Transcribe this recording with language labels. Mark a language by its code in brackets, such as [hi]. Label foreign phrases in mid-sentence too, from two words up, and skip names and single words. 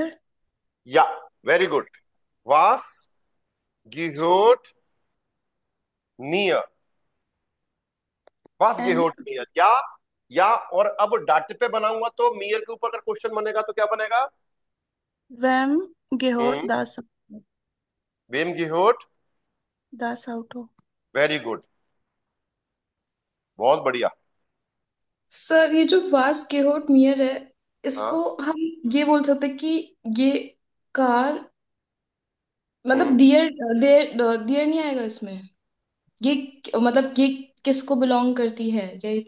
[de] या, [en] very good, [de] was gehört mir, was [en] And [de] gehört mir, [hi] या और अब डाटे पे बनाऊंगा तो मियर के ऊपर अगर क्वेश्चन बनेगा तो क्या बनेगा? [de] wem gehört हम्म, das? wem gehört, Das Auto? [en] very good, [hi] बहुत बढ़िया। सर ये जो [de] was gehört mir [hi] है, इसको हाँ। हम ये बोल सकते हैं कि ये कार, मतलब हम्म, डियर, [de] der dir [hi] नहीं आएगा इसमें। ये मतलब ये किसको बिलोंग करती है, या ये